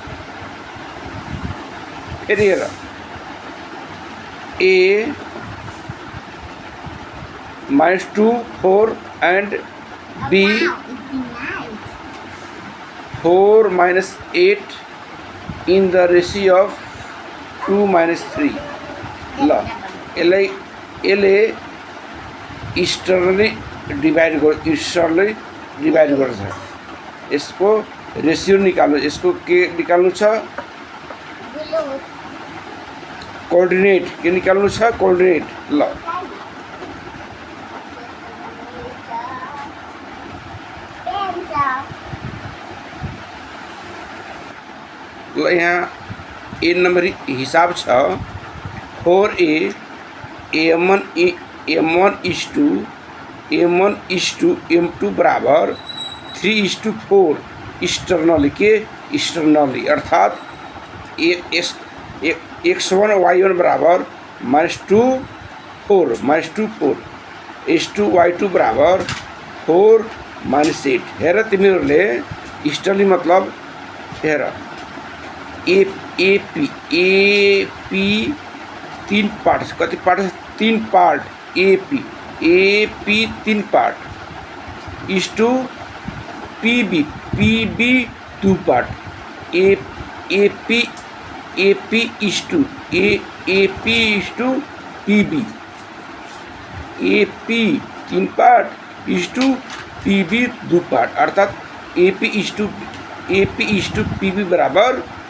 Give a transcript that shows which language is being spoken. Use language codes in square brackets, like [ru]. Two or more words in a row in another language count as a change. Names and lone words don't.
[en] Here A minus 2 4 and B 4 minus 8 in the ratio of 2 minus 3. [ne] LA [en] externally divide [ne] गर्छ। यसको रेशियो निकाल्नु, यसको के निकाल्नु छ? कोअर्डिनेट के निकाल्नु छ? कोअर्डिनेट। यहाँ ए नंबर हिसाब छ 4A [en] M1 is to M2 [ne] बराबर 3:4 एक्सटर्नली के एक्सटर्नली अर्थात x1 y1 बराबर -2 4 h2 y2 बराबर 4 -8। हेर तिमीहरूले एक्सटर्नली मतलब हेर AP 3 पार्ट, कति पार्ट? [en] 3 part. AP 3 part is to PB 2 part. AP is to PB AP 3 part is to PB 2 part अर्थात AP is to PB बराबर